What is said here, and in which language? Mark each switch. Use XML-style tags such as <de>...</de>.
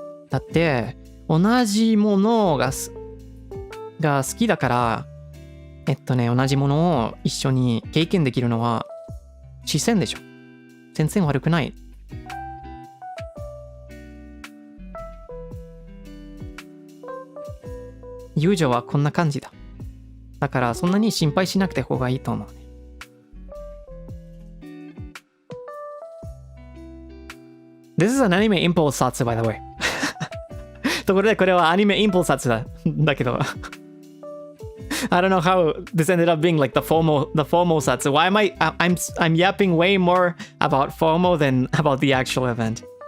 <ja>だって、同じものが好きだから、同じものを一緒に経験できるのは自然でしょ。全然悪くない。友情はこんな感じだ。だからそんなに心配しなくて方がいいと思うね。</ja> <en>This is an anime impulse satsu, by the way.</en> <ja>ところでこれはアニメインプルスsatsuだけど。</ja> <en>I don't know how this ended up being like the FOMO satsu. Why am I'm yapping way more about FOMO than about the actual event.</en>